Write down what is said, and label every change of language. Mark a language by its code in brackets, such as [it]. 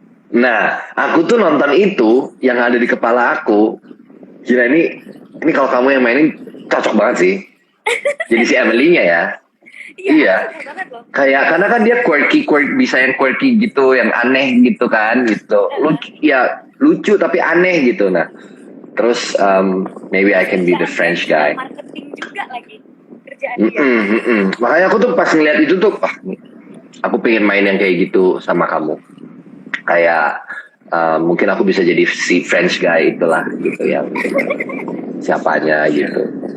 [id] Nah, aku tuh nonton itu yang ada di kepala aku. Gila, ini kalau kamu yang mainin cocok banget sih. Jadi si Emily-nya ya. Iya. Kayak karena kan dia quirky, bisa yang quirky gitu, yang aneh gitu kan, gitu. Lucu tapi aneh gitu. Nah, terus [en] maybe I can be the French guy. [id] Marketing juga lagi kerjaan dia. Makanya aku tuh pas ngeliat itu tuh, aku pengen main yang kayak gitu sama kamu. Kayak mungkin aku bisa jadi si French guy itulah gitu, yang siapanya gitu.